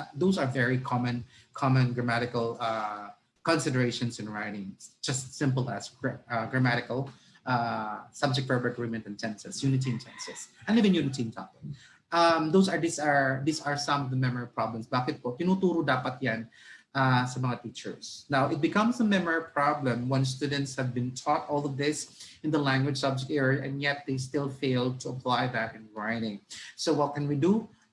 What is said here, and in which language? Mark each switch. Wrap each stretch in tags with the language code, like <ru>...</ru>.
<en>Those are very common grammatical considerations in writing, just simple as grammatical subject-verb agreement and tenses, unity and tenses, and even unity and topic. These are some of the memory problems.</en> <tl>Bakit po? Tinuturo dapat yan sa mga teachers.</tl> <en>Now, it becomes a memory problem when students have been taught all of this in the language subject area and yet they still fail to apply that in writing. So what can we do?</en>